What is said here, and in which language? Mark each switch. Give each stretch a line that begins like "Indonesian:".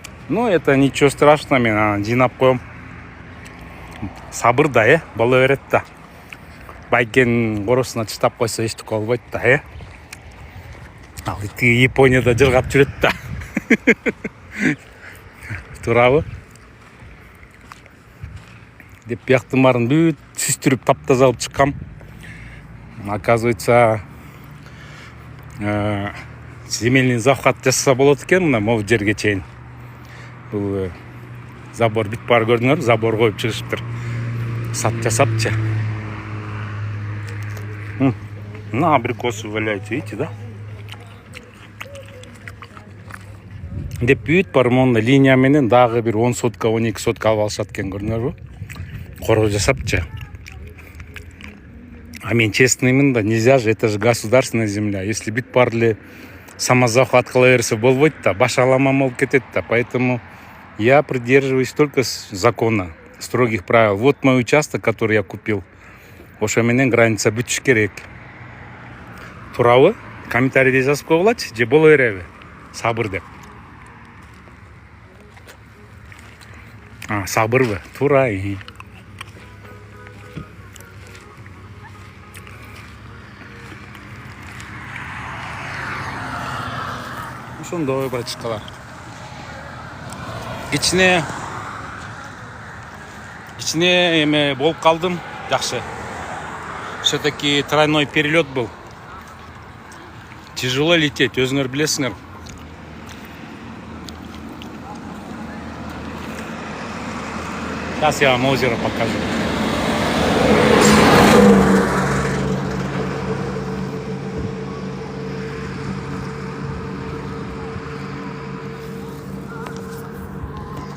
Russian: Но это ничего страшного,
Kyrgyz: мен анан жыйнап коем. Сабыр да, боло берет да. Байкенин коросуна чыдап койсо эчтеке болбойт да, Ал тиги Японияда жыргап жүрөт да. Туурабы? Деп бияктын баарын бүт сүстүрүп таптаза алып чыккам.
Russian: Оказывается, земельный захват
Kyrgyz: жасаса болот экен мына могу жерге чейин. Бул забор бүт бар көрдүңөр, забор коюп чыгышыптыр. Сат жасапчы.
Russian: На абрикосы валяются, видите, да?
Kyrgyz: Деп бүт бар монда линия менен дагы бир 10 сотка, 12 сотка алып алышат экен көрдүңөрбү? Короо жасапчы. А мен честныймын да,
Russian: нельзя же, это же государственная земля.
Kyrgyz: Если бүт бар эле самозахват кыла берсе болбойт да, баш аламан болуп кетет да.
Russian: Поэтому я придерживаюсь только закона, строгих правил. Вот мой участок, который я купил.
Kyrgyz: Ошо менен граница бүтүш керек. Туурабы? Комментарийде жазып койгулачы, же боло береби? Сабыр деп. Сабырбы? Туура. Ошондой бачкалар. Кичине эме болуп калдым. Жакшы.
Russian: Все-таки тройной перелет был. Тяжело лететь,
Kyrgyz: өзүңөр билесиңер.
Russian: Сейчас я вам озеро покажу.